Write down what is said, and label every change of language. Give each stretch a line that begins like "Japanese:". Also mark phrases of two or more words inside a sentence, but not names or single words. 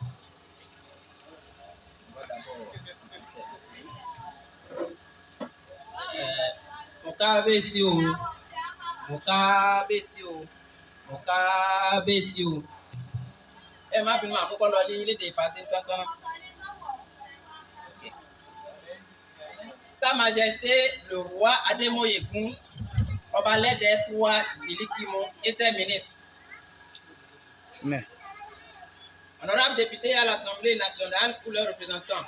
Yoruba: Mon kábíyèsí o, mon kábíyèsí o, mon kábíyèsí o. Ẹ má bínú àkọ́kọ́ lọ ní ilé ìfàsí kankan.
French: Sa Majesté le roi Adémoyègún, Ọba Lẹ́dẹ̀ Túwá d'Ilikimo et ses ministres. Honorables députés à l'Assemblée nationale ou leurs représentants.